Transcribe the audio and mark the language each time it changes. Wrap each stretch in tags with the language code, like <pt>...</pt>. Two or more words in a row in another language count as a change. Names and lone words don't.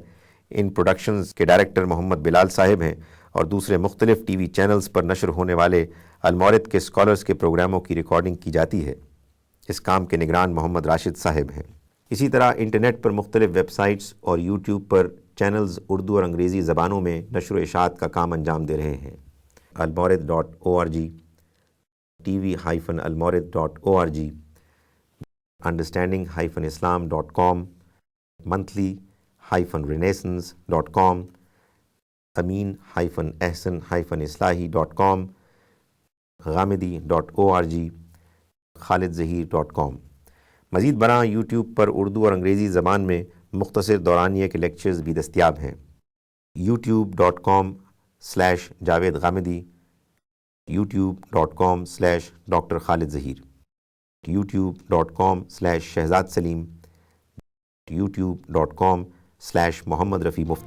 <ur>ان پروڈکشنز کے ڈائریکٹر محمد بلال صاحب ہیں، اور دوسرے مختلف</ur> <en>TV channels</en> <ur>پر نشر ہونے والے المورد کے اسکالرز کے پروگراموں کی ریکارڈنگ کی جاتی ہے۔ اس کام کے نگران محمد راشد صاحب ہیں۔ اسی طرح انٹرنیٹ پر مختلف ویب سائٹس اور یوٹیوب پر چینلز اردو اور انگریزی زبانوں میں نشر و اشاعت کا کام انجام دے رہے ہیں۔ المورد.org، tv-almorid.org، understanding-islam.com، monthly-renaissance.com، amin-ahsan-islahi.com، ghamidi.org، khalidzaheer.com۔ مزید برآں یوٹیوب پر اردو اور انگریزی زبان میں مختصر دورانیے کے لیکچرز بھی دستیاب ہیں۔ youtube.com/جاوید غامدی، youtube.com/ڈاکٹر خالد ظہیر، youtube.com/شہزاد سلیم، youtube.com/محمد رفیع مفتی۔</ur>